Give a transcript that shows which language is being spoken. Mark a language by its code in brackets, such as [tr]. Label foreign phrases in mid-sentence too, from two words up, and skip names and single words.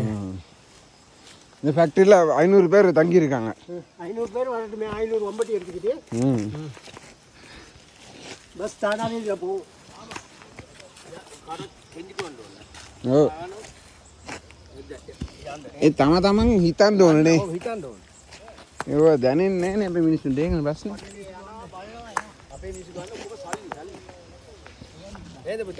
[ta] இந்த ஃபேக்ட்ரியில் 500 பேர் தங்கியிருக்காங்க. 500 பேர் வரட்டுமே. 500 ஒம்பட்டி எடுத்துக்கிட்டு பஸ் தானாவே இதில் போகும். Oh. [si] තම හිතන්න ඕනනේ. හිතන්න ඕන. ඒක දැනෙන්නේ නැහැ නේ අපේ මිනිස්සුන්ට. ඒක ප්‍රශ්නේ. අපේ මිනිස්සු ගන්න මොකද සල්ලි. නේද පුතා?